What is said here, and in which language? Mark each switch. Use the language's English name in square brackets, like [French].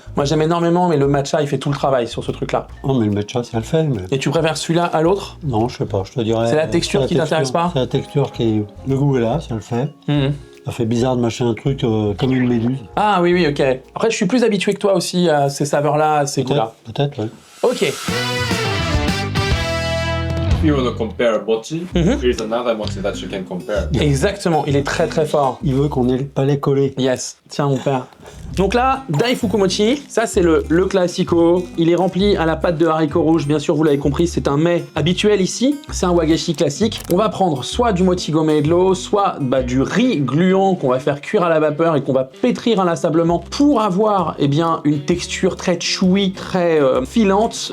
[French] Mais le matcha, il fait tout le travail sur ce truc-là. Oh, mais le matcha, ça le fait. Mais... Et tu préfères celui-là à l'autre? Non, je sais pas, je te dirais. C'est la texture qui t'intéresse pas? C'est la texture qui. Le goût est là, ça le fait. Mhm. Ça fait bizarre de mâcher un truc comme une méduse. Ah oui, ok. Après, je suis plus habitué que toi aussi à ces saveurs-là, à ces goûts-là. Peut-être, ouais. Ok. [English] If you want to compare mochi, Mhm. here's another mochi that you can compare. [French] Exactement, il est très très fort. Il veut qu'on ait le palais collé. [English] Yes. [French] Tiens, mon père. Donc là, Daifukumochi, ça c'est le classico. Il est rempli à la pâte de haricots rouges. Bien sûr, vous l'avez compris, c'est un mets habituel ici. C'est un wagashi classique. On va prendre soit du mochigome et de l'eau, soit du riz gluant qu'on va faire cuire à la vapeur et qu'on va pétrir inlassablement pour avoir une texture très chewy, très filante.